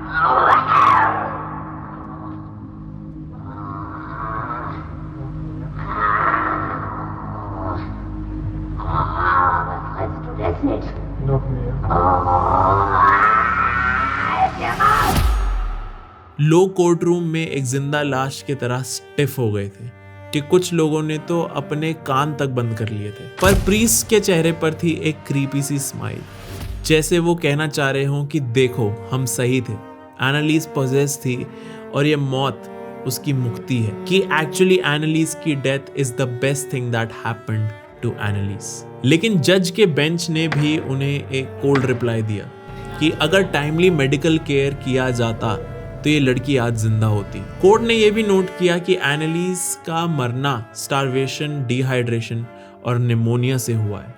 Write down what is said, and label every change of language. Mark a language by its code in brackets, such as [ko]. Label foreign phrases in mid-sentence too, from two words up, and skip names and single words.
[de] Was frisst du das nicht? Noch mehr. Halt dir raus! [hi] लोग [en] court room [hi] में एक जिंदा लाश की तरह स्टिफ हो गए थे कि कुछ लोगों ने तो अपने कान तक बंद कर लिए थे। पर प्रीस्ट के चेहरे पर थी एक क्रीपी सी स्माइल, जैसे वो कहना चाह रहे हों कि देखो हम सही थे, एनालीज पॉजेस थी और ये मौत उसकी मुक्ति है, कि एक्चुअली एनालीज की [en] death is the best thing that happened to [hi] एनालीज। लेकिन जज के बेंच ने भी उन्हें एक [en] cold reply [hi] दिया कि अगर [en] timely medical care [hi] किया जाता तो ये लड़की आज जिंदा होती। कोर्ट ने यह भी नोट किया कि एनालीज का मरना स्टारवेशन, डिहाइड्रेशन और निमोनिया से हुआ है।